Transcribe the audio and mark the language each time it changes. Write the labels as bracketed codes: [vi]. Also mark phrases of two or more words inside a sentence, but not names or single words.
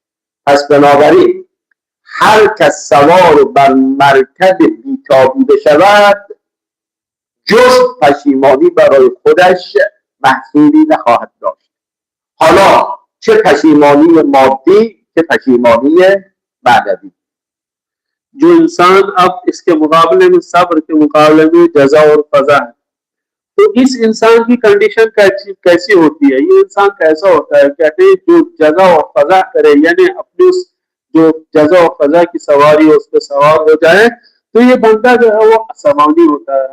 [fa] پس بنابراین هر کس سوار بر مرکب بیتابی بشود جز پشیمانی برای خودش محصولی نخواهد داشت، حالا چه پشیمانی مادی چه پشیمانی معنوی. [ur] جو انسان اب اس کے مقابلے میں صبر کے مقابلے میں جزع اور فزع ہے، تو اس انسان کی کنڈیشن کیسی ہوتی ہے، یہ انسان کیسا ہوتا ہے? کہتے ہیں جو جزع اور فزع کرے، یعنی اپنی اس جو جزع اور فزع کی سواری ہے اس پر سوار ہو جائے، تو یہ بندہ جو ہے وہ آسمانی ہوتا ہے.